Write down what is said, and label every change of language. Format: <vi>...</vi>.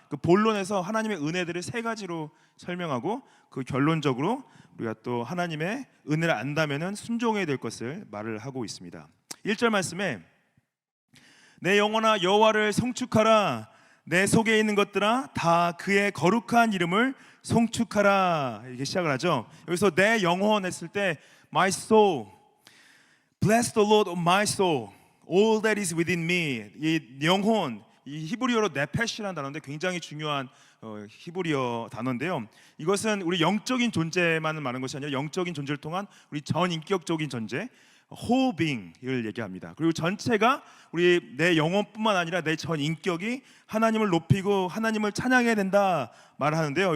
<ko>그 본론에서 하나님의 은혜들을 세 가지로 설명하고, 그 결론적으로 우리가 또 하나님의 은혜를 안다면은 순종해야 될 것을 말을 하고 있습니다. 1절 말씀에 내 영혼아 여호와를 송축하라, 내 속에 있는 것들아 다 그의 거룩한 이름을 송축하라, 이렇게 시작을 하죠. 여기서 내 영혼 했을 때</ko> <en>my soul, bless the Lord of my soul, all that is within me.</en> <ko>이 영혼, 이 히브리어로 네페시라는 단어인데 굉장히 중요한 히브리어 단어인데요. 이것은 우리 영적인 존재만을 말하는 것이 아니라 영적인 존재를 통한 우리 전인격적인 존재, whole being을 얘기합니다. 그리고 전체가 우리 내 영혼뿐만 아니라 내 전 인격이 하나님을 높이고 하나님을 찬양해야 된다 말하는데요.</ko>